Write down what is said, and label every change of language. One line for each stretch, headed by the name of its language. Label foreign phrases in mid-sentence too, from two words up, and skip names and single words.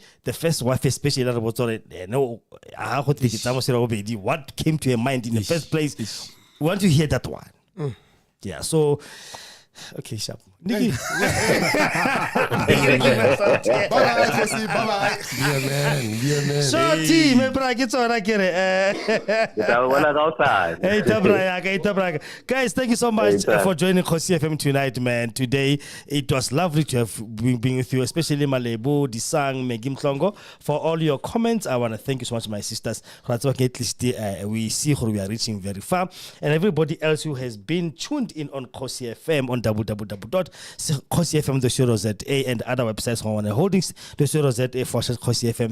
English: The first wife, especially what came to your mind in the first place? We want to hear that one. Yeah, so Okay, sharp. Nikki. Bye-bye, Kosi. Bye-bye. Yeah, man.
Tswana: Shorty, me bra ke tsona kere. Hey Tabra.
English: Guys, thank you so much for joining Kosi FM tonight, man. Today it was lovely to have been with you, especially Malebo, Disang, Megim Klongo, for all your comments. I want to thank you so much, my sisters. We see how we are reaching very far, and everybody else who has been tuned in on Kosi FM on www.kosifm.co.za and other websites on holdings .co.za for Kosi FM.